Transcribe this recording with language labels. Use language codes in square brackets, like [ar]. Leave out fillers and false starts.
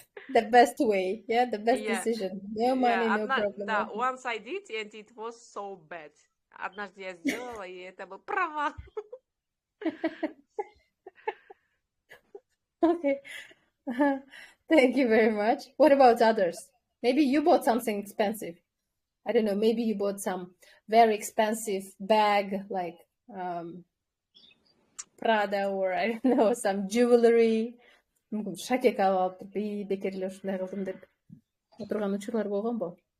[en] The best way, yeah, the best decision. No money, no problem. [ru] Да, [en] once I did, and it was so bad. [ru] Однажды я сделала, и это был провал. [en] Okay. Thank you very much. What about others? Maybe you bought something expensive. I don't know, maybe you bought some very expensive bag like Prada or I don't know, some jewelry. [ky] Шакек алып, бекер эле ушундай кылдым деп отурган учурлар болгонбу?